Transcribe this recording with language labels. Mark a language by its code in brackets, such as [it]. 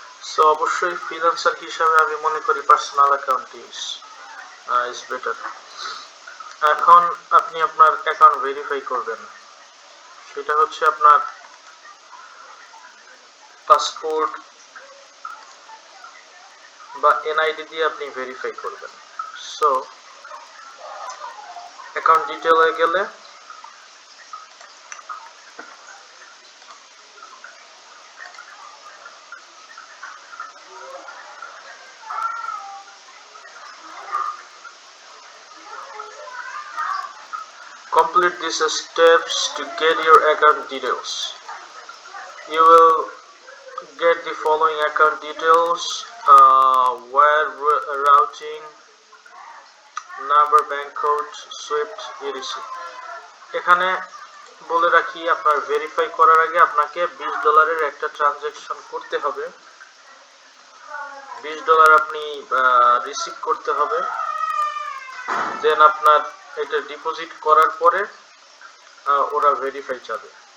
[bn] So অবশ্যই freelancer হিসাবে আমি মনে করি পার্সোনাল অ্যাকাউন্ট [en] Is better. [bn] এখন আপনি আপনার অ্যাকাউন্ট ভেরিফাই করবেন, সেটা হচ্ছে আপনার পাসপোর্ট বা এনআইডি দিয়ে আপনি ভেরিফাই করবেন। সো অ্যাকাউন্ট ডিটেইলে গেলে [en] complete these steps to get your account details. You will get the following account details: wire routing, number, bank code, SWIFT, etc. [bn] এখানে বলে রাখি, আপনার ভেরিফাই করার আগে আপনাকে $20 একটা ট্রানজাকশন করতে হবে। $20 আপনি রিসিভ করতে হবে। দেন আপনার এটা ডিপোজিট করার পরে ওরা ভেরিফাই চাবে।